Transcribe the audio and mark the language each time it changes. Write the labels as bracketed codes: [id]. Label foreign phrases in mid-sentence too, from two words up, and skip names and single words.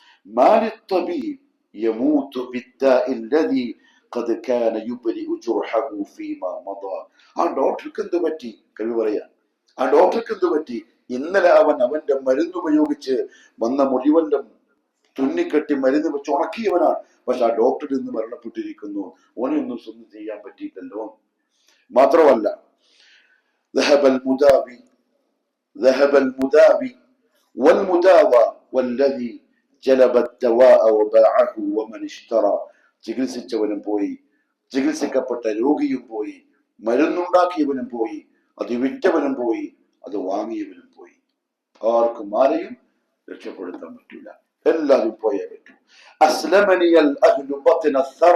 [ml] ആ ഡോക്ടർക്ക് എന്ത് പറ്റി? കവി പറയാ, ആ ഡോക്ടർക്ക് എന്ത് പറ്റി? ഇന്നലെ അവൻ അവന്റെ മരുന്നുപയോഗിച്ച് വന്ന മുറിവന്റെ തുന്നിക്കെട്ടി മരുന്ന് വെച്ച് ഉണക്കിയവനാണ്. പക്ഷെ ആ ഡോക്ടർ ഇന്ന് മരണപ്പെട്ടിരിക്കുന്നു. ഓനൊന്നും സ്വന്തം ചെയ്യാൻ പറ്റിയിട്ടല്ലോ. മാത്രമല്ല, [ar] ذهب المداوي والمداوى والذي جلب الدواء وباعه ومن اشترى. [ml] ചികിത്സിച്ചവനും പോയി, ചികിത്സിക്കപ്പെട്ട രോഗിയും പോയി, മരുന്നുണ്ടാക്കിയവനും പോയി, അത് വിറ്റവനും പോയി, അത് വാങ്ങിയവനും പോയി. ആർക്കും ആരെയും രക്ഷപ്പെടുത്താൻ പറ്റില്ല. എല്ലാവരും പോയേ പറ്റൂ. [ar] أسلمني الأهل بطن الثرى.